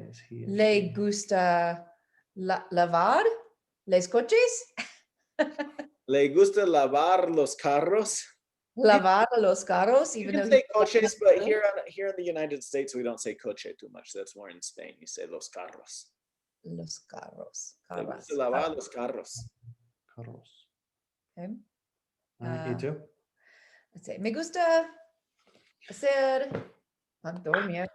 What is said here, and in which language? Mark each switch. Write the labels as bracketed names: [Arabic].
[Spanish] Le gusta lavar les coches. Le gusta lavar los carros. Lavar los carros, [English] even though say coches, but here in the United States, we don't say coche too much. That's more in Spain. You say los carros. [Spanish] Los carros. Le gusta lavar los carros. Carros. [English] Okay. [Spanish] ¿Y tú? [English] Let's say, [Spanish] me gusta hacer dormir.